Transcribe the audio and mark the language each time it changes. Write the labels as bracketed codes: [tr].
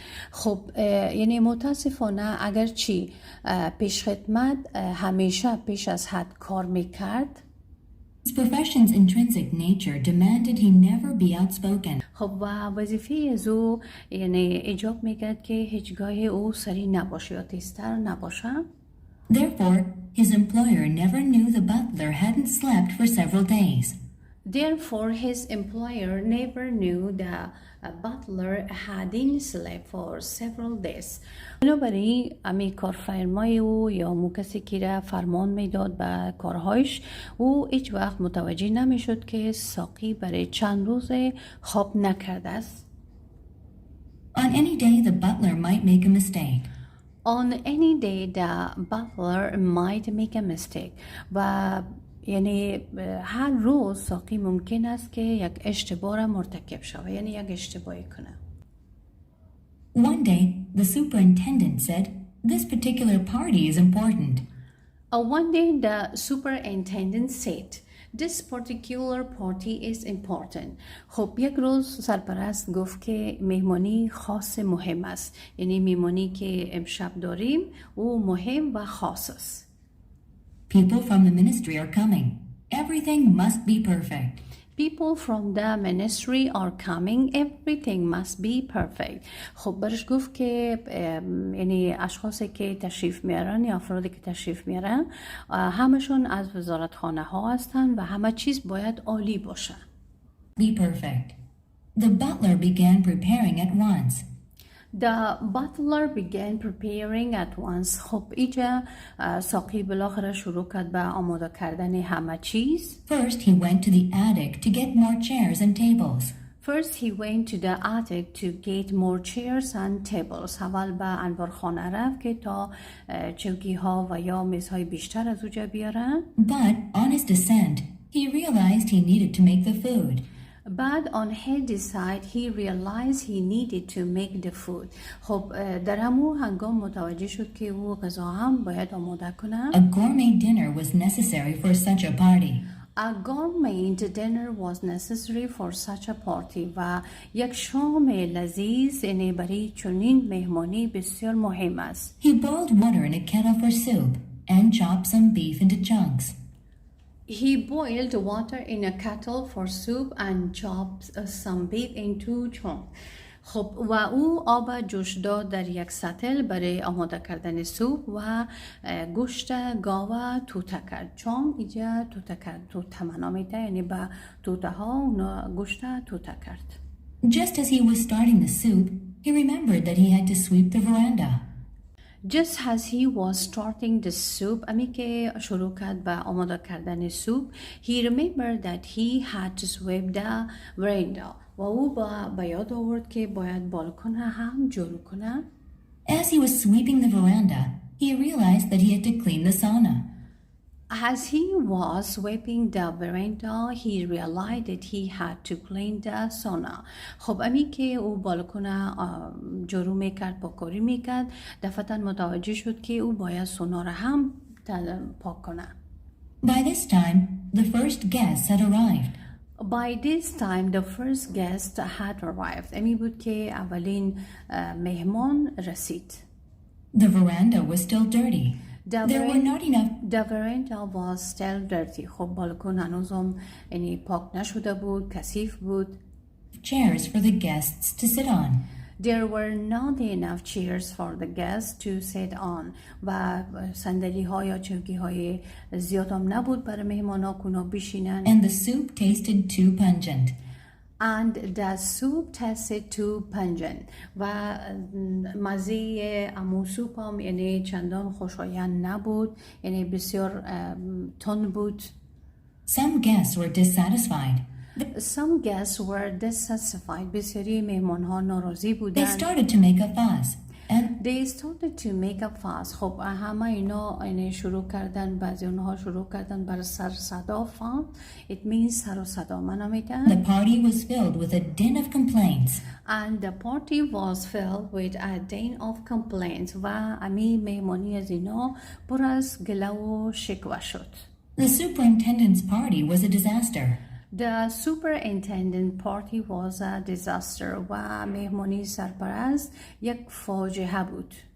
[fa] خب یعنی متاسفانه اگرچه پیشخدمت همیشه پیش از حد کار میکرد، [en] his profession's intrinsic nature demanded he never be outspoken. [fa] خب و وظیفه از او یعنی ایجاب میکرد که هیچگاه او سری نباشه یا تیزتر نباشه. [en] Therefore, his employer never knew the butler hadn't slept for several days. Therefore, his employer never knew the butler hadn't slept for several days. [fa] بنابراین امی کارفرمای او یا مو کسی که را فرمان میداد به کارهایش، او هیچ وقت متوجه نمیشد که ساقی برای چند روز خواب نکرده است. [en] On any day, the butler might make a mistake. On any day, the butler might make a mistake. [fa] و یعنی هر روز ساقی ممکن است که یک اشتباه را مرتکب شود، یعنی یک اشتباهی کنه. [en] One day, the superintendent said, "This particular party is important." One day, the superintendent said, "This particular party is important." [fa] خب یک روز سرپرست گفت که مهمانی خاص مهم است، یعنی مهمانی که امشب داریم او مهم و خاص است. [en] People from the ministry are coming. Everything must be perfect. People from the ministry are coming. Everything must be perfect. [fa] خب برش گفت که یعنی اشخاصی که تشریف میارن یا افرادی که تشریف میارن همشون از وزارتخانه ها هستن و همه چیز باید عالی باشه. [en] Be perfect. The butler began preparing at once. The butler began preparing at once. [fa] خب اینجا ساقی بالاخره شروع کرد به آماده کردن همه چیز. [en] First, he went to the attic to get more chairs and tables. First he went to the attic to get more chairs and tables. [fa] اول به انبارخانه رفت که تا چوکی ها و یا میزهای بیشتر از اونجا بیارن. [en] But on his descent, he realized he needed to make the food. But on his side he realized he needed to make the food. [fa] خب در همون هنگام متوجه شد که او غذا هم باید آماده کنه. [en] A gourmet dinner was necessary for such a party. A gourmet dinner was necessary for such a party. [fa] و یک شام لذیذ یعنی برای چنین مهمانی بسیار مهم است. [en] He boiled water in a kettle for soup and chopped some beef into chunks. He boiled water in a kettle for soup and chopped some beef into chunks. [fa] خب و او آب جوش داد در یک سطل برای آماده کردن سوپ و گوشت گاو توته کرد. چون اینجا توته کرد. توته معنا میده یعنی با توته ها اونا گوشت توته کرد. [en] Just as he was starting the soup, he remembered that he had to sweep the veranda. Just as he was starting the soup, [fa] امی که شروع کرد به آماده کردن سوپ, [en] he remembered that he had to sweep the veranda. [fa] و او با یاد آورد که باید بالکن هم جارو کنه. [en] As he was sweeping the veranda, he realized that he had to clean the sauna. As he was sweeping the veranda, he realized that he had to clean the sauna. [fa] خب امی که او بالکن جارو میکرد پاکاری میکرد دفعتا متوجه شد که او باید سونا را هم پاک کنه. [en] By this time, the first guests had arrived. By this time, the first guest had arrived. امی بود که اولین مهمان رسید. The veranda was still dirty. There were not enough. The veranda was still dirty. [fa] خب بالکن هنوزم یعنی پاک نشده بود، کثیف بود. [en] Chairs for the guests to sit on. There were not enough chairs for the guests to sit on. [fa] و صندلی ها یا چوکی های زیاد هم نبود برای مهمان ها کنو بشینن. [en] And the soup tasted too pungent. And the soup tasted too pungent. [fa] و مزه امو سوپ هم یعنی چندان خوشایند نبود، یعنی بسیار تند بود. [en] Some guests were dissatisfied. Some guests were dissatisfied. [fa] بسیاری مهمان ها ناراضی بودند. [en] They started to make a fuss. And They started to make a fuss. [fa] خب همه اینا یعنی شروع کردن، بعضی اونها شروع کردن بر سر صدا. فان [en] it means [fa] سر و صدا معنا میدن. [en] the party was filled with a din of complaints. And the party was filled with a din of complaints. [fa] و امی مهمانی از اینا پر از گله و شکوه شد. [en] The superintendent's party was a disaster. The superintendent party was a disaster. [fa] و مهمانی سرپرست یک فاجعه بود.